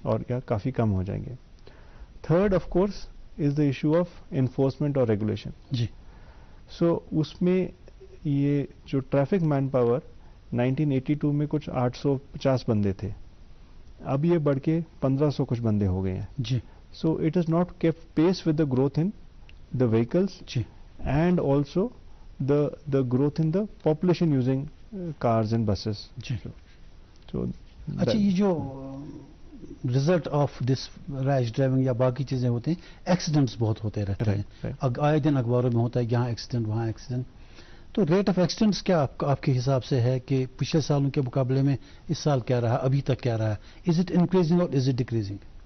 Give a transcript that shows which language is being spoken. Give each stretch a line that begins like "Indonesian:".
Urdu: اور یا کافی کم ہو جائیں گے.
English: Third of course is the issue of enforcement اور regulation.
Urdu: جی. سو اس میں یہ جو ٹریفک مین پاور 1982 میں کچھ 850 بندے تھے، اب یہ بڑھ کے 1500 کچھ بندے ہو گئے ہیں. جی.
English: so it is not kept pace with the growth in the vehicles
Urdu: جی.
English: And also the growth in the population using cars and buses.
Urdu: جی. سو اچھا، یہ جو
English: result of this rash driving
Urdu: یا باقی چیزیں ہوتے ہیں، ایکسیڈنٹس بہت ہوتے رہتے ہیں. آئے دن اخباروں میں ہوتا ہے یہاں ایکسیڈنٹ وہاں ایکسیڈنٹ. تو ریٹ آف ایکسیڈنٹس کیا آپ کے حساب سے ہے کہ پچھلے سالوں کے مقابلے میں اس سال کیا رہا، ابھی تک کیا رہا؟
English: Is it increasing اور is it decreasing?